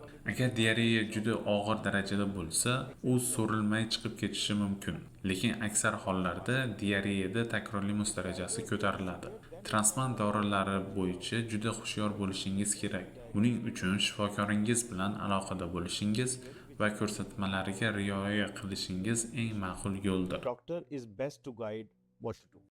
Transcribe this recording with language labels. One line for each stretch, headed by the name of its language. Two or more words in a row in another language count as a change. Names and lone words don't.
Uzbek: Agar diareya juda og'ir darajada bo'lsa, u so'rilmay chiqib ketishi mumkin. Lekin aksar hollarda diareyada takrorli darajasi ko'tariladi. Transplant dorilari bo'yicha juda hushyor bo'lishingiz kerak. Buning uchun shifokoringiz bilan aloqada bo'lishingiz va ko'rsatmalariga rioya qilishingiz eng ma'qul yo'ldir.
English: Doctor is best to guide what to do.